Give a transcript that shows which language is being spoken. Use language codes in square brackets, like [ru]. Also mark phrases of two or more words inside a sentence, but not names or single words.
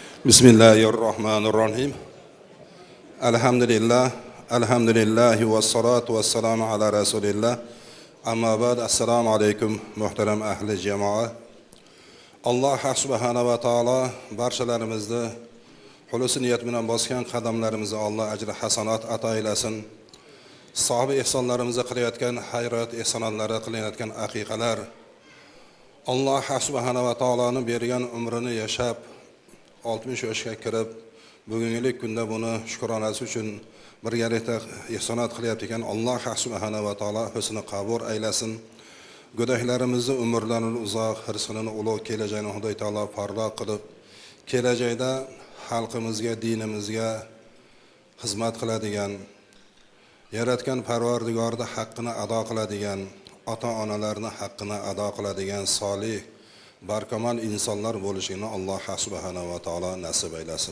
[ar] Bismillahirrahmanirrahim. Elhamdülillah. الحمد لله والصلاة والسلام على رسول الله. أما بعد. السلام عليكم [tr] muhterem ahli cemaat. [ar] الله سبحانه وتعالى [uz] barchalarimizni xulus niyat bilan bosgan qadamlarimizni Allah ajri hasanat ato eylesin. Sahibi ihsonlarimizga qilayotgan hayrat ihsonlari qilayotgan aqiqalar Allah subhanahu ve taolaning bergan umrini yashab 60 yoshga kirib bugungi kunda buni shukronasi uchun birgalikda ihsonat qilyapti ekan. [ar] الله سبحانه وتعالى [uz] husni qabul aylasin. Gunohlarimizni umrlarini uzoq, hirslarini ulug' kelajakni Xudoy taolo pardoq qilib, kelajakda xalqimizga, dinimizga xizmat qiladigan, yaratgan Parvardigorning haqqini ado qiladigan, ota-onalarning haqqini ado qiladigan solih, barkamol insonlar bo'lishini [ar] الله سبحانه وتعالى [uz] nasib aylasin.